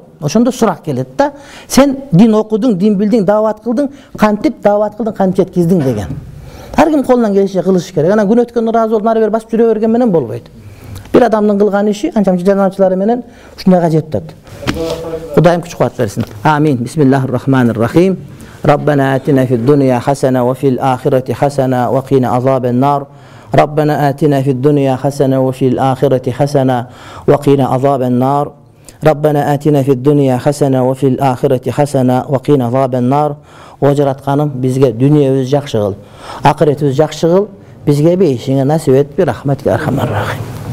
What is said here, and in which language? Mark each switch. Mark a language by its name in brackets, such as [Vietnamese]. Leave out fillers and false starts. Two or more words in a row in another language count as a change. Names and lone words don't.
[Kyrgyz] Ошондо сурак келет да, сен дин окудуң, дин билдиң, даават кылдың, кантип даават кылдың, кантип жеткиздиң деген. Ар ким колунан келишинче кылыш керек. Анан күн өткөн ыраазы болуп нары бери басып жүрө берген менен болбойт. Бир адамдын кылган иши анчамчы жардамчылары менен ушундайга жетет. Кудайым күч кубат берсин. Амин. [Arabic] بسم الله الرحمن الرحيم. ربنا آتنا في الدنيا حسنة وفي الآخرة حسنة وقنا عذاب النار. ربنا آتنا في الدنيا حسنة وفي الآخرة حسنة وقنا عذاب النار. ربنا آتنا في الدنيا حسنة وفي الآخرة حسنة وقنا عذاب النار. [Kyrgyz] Жаратканым бизге дүниябыз жакшы кыл, акыретибиз жакшы кыл, бизге бейишиңе насип эт, бир рахматка [Arabic] أرحم الراحمين.